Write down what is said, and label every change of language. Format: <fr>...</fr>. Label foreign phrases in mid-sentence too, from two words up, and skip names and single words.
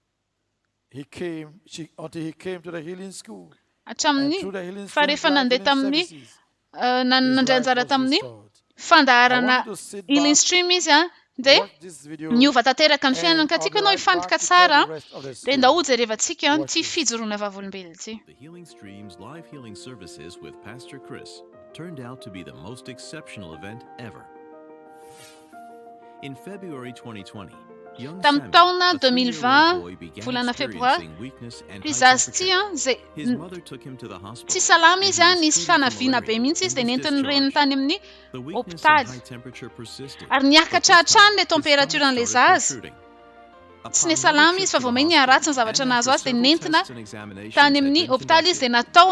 <mg>Hatramin'ny fa rehefa nandeha tamin'ny nandray anjara tamin'ny fandaharana Healing Stream izy dia niova tanteraka ny fiainana ka tiako ianao hifantoka tsara dia ndao jerevantsika ity fijoroana vavolombelona ity.</mg> <en>The Healing Stream's live healing services with Pastor Chris turned out to be the most exceptional event ever. In February 2020,</en> <mg>Tamin'ny taona 2020 volana febroary ity zazy ity zay tsy salama izy nisy fanaviana be mihitsy izy dia nentiny reniny tany amin'ny hôpitaly ary niakatra hatrany le température-n'ilay zazy tsy ne salama izy fa vao mai niaratsy ny zavatra nahazo azy dia nentina tany amin'ny hôpitaly izy dia natao</mg>